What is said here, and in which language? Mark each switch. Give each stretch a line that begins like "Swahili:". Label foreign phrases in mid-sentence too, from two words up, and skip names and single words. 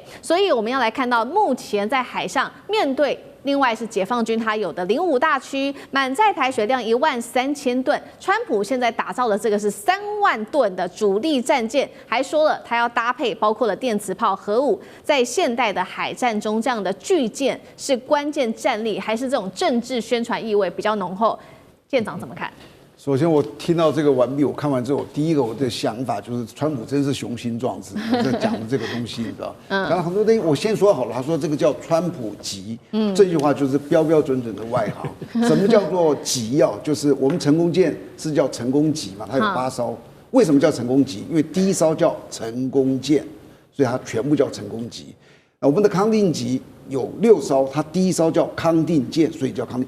Chinese: 所以我們要來看到，目前在海上面對另外是解放軍它有的055大驅，滿載排水量13000噸，川普現在打造的這個是3萬噸的主力戰艦，還說了他要搭配包括了電磁炮、核武，在現代的海戰中，這樣的巨艦是關鍵戰力，還是這種政治宣傳意味比較濃厚？艦長怎麼看？首先，我听到這個完畢，我看完之後，第一個我的想法就是，川普真是雄心壯志，在講的這個東西，你知道？然後很多東西我先說好了，他說這個叫川普級，這句話就是標標準準的外行。什麼叫做級啊？就是我們成功艦是叫成功級嘛，它有8艘。為什麼叫成功級？因為第一艘叫成功艦，所以它全部叫成功級。我們的康定級有6艘，它第一艘叫康定艦，所以叫康定。